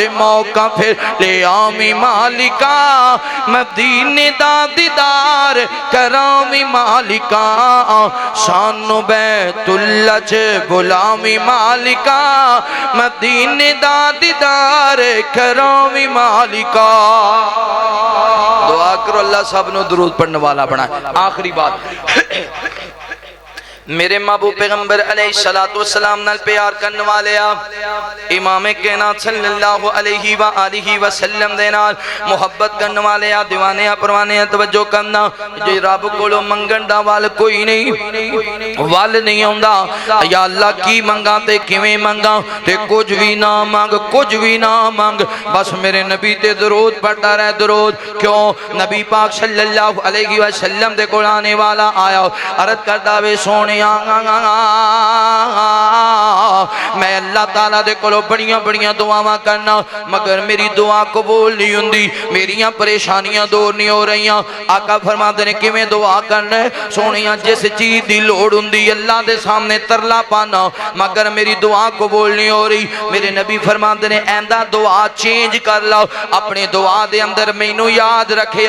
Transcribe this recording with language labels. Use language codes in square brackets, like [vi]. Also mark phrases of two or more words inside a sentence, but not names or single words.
[pa] موقع فیر لے آویں مالکا مدینے دا دیدار کراویں مالکا سانوں بیت اللہ چ بلاویں مالکا مدینے دا دیدار کراویں مالکا دعا کرو اللہ سب نوں درود پڑھن والا بنائے آخری بات میرے محبوب پیغمبر علیہ السلام نال پیار کرن والے امام کائنات [ar] صلى الله عليه وآله وسلم [pa] دے نال محبت کرن والے دیوانے پروانے توجہ کرنا جے رب کولوں منگن دا ول کوئی نہیں ول نہیں آؤندا یا اللہ کی منگاں تے کویں منگاں تے کجھ بھی نہ منگ کجھ بھی نہ منگ بس میرے نبی تے درود پڑھدا رہ درود کیوں نبی پاک [ar] صلى الله عليه وسلم [pa] دے کول آن والا آیا عرض کردا وے سوہنے میں اللہ تعالیٰ دے کولوں بڑیاں بڑیاں دعاواں کرنا مگر میری دعا قبول نہیں ہوندی میریاں پریشانیاں دور نہیں ہو رہیاں آقا فرماندے نے کویں دعا کرنا سوہنیا جس چیز دی لوڑ ہوندی اللہ دے سامنے ترلا پانا مگر میری دعا قبول نہیں ہو رہی میرے نبی فرماندے نے اینج دعا چینج کر لو اپنے دعا دے اندر مینوں یاد رکھیا